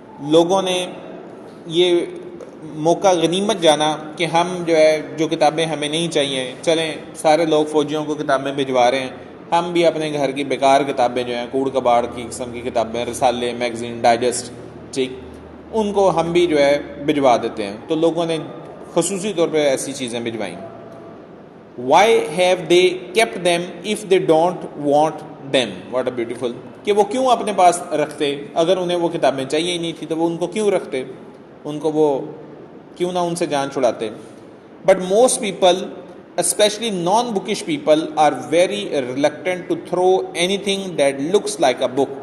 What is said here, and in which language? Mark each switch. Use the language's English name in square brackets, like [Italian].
[Urdu] لوگوں نے یہ موقع غنیمت جانا کہ ہم جو ہے جو کتابیں ہمیں نہیں چاہیے، چلیں سارے لوگ فوجیوں کو کتابیں بھجوا رہے ہیں، ہم بھی اپنے گھر کی بیکار کتابیں جو ہیں کوڑ کباڑ کی قسم کی کتابیں، رسالے، میگزین، ڈائجسٹ، ٹھیک، ان کو ہم بھی جو ہے بھجوا دیتے ہیں. تو لوگوں نے خصوصی طور پہ ایسی چیزیں بھجوائیں. [English] Why have they kept them if they don't want them? What a beautiful. [Urdu] کہ وہ کیوں اپنے پاس رکھتے؟ اگر انہیں وہ کتابیں چاہیے ہی نہیں تھی تو وہ ان کو کیوں رکھتے؟ ان کو وہ کیوں نہ ان سے جان چھڑاتے؟ [English] But most people, especially non-bookish people, are very reluctant to throw anything that looks like a book.